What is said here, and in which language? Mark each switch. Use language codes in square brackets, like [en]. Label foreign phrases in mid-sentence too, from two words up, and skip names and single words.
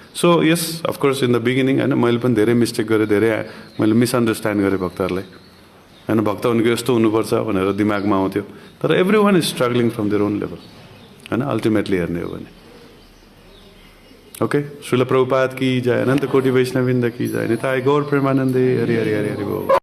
[en] So yes of course in the beginning [ne] होइन मैले पनि धेरै मिस्टेक गरेँ, धेरै मैले मिसअन्डरस्ट्यान्ड गरेँ भक्तहरूलाई होइन। भक्त भनेको यस्तो हुनुपर्छ भनेर दिमागमा आउँथ्यो, तर [en] Every one is struggling from their own level [ne] होइन, अल्टिमेटली हेर्ने हो भने। [hi] ओके, श्रील प्रभुपाद की जय, अनन्त कोटि वैष्णववृन्द की जय, [bn] निताई गौर प्रेमानन्दे, हरि हरि हरि हरि बोल।